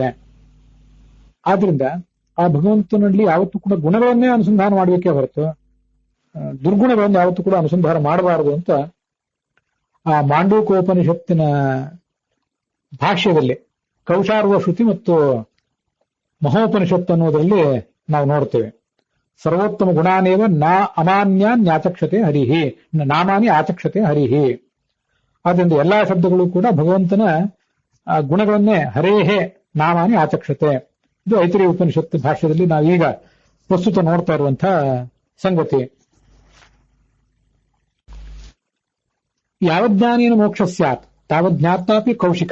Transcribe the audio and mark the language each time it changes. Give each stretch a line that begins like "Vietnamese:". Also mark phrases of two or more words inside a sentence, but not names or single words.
Kannada: ಆದ್ರಿಂದ ಆ ಭಗವಂತನಲ್ಲಿ ಯಾವತ್ತೂ ಕೂಡ ಗುಣಗಳನ್ನೇ ಅನುಸಂಧಾನ ಮಾಡಬೇಕೇ ಹೊರತು ದುರ್ಗುಣಗಳನ್ನು ಯಾವತ್ತೂ ಕೂಡ ಅನುಸಂಧಾನ ಮಾಡಬಾರದು ಅಂತ ಆ ಮಾಂಡೂಕೋಪನಿಷತ್ತಿನ ಭಾಷ್ಯದಲ್ಲಿ ಕೌಶಾರ್ವ ಶ್ರುತಿ ಮತ್ತು ಮಹೋಪನಿಷತ್ತು ಅನ್ನೋದರಲ್ಲಿ ನಾವು ನೋಡ್ತೇವೆ.
Sanskrit: ಸರ್ವೋತ್ತಮ ಗುಣಾನೇವ ಅಮಾನ್ಯಾನ್ ಯಾಚಕ್ಷತೆ ಹರಿಹಿ, ನಾಮಾನಿ ಆಚಕ್ಷತೆ ಹರಿಹಿ.
Kannada: ಆದ್ದರಿಂದ ಎಲ್ಲಾ ಶಬ್ದಗಳು ಕೂಡ ಭಗವಂತನ ಗುಣಗಳನ್ನೇ
Sanskrit: ಹರೇಹೇ ನಾಮಾನಿ ಆಚಕ್ಷತೆ.
Kannada: ಇದು ಐತರೇಯ ಉಪನಿಷತ್ತು ಭಾಷ್ಯದಲ್ಲಿ ನಾವೀಗ ಪ್ರಸ್ತುತ ನೋಡ್ತಾ ಇರುವಂತಹ ಸಂಗತಿ.
Sanskrit: ಯಾವಜ್ಞಾನೇನ ಮೋಕ್ಷ ಸ್ಯಾತ್ ತಾವಜ್ಞಾತಾಪಿ ಕೌಶಿಕ.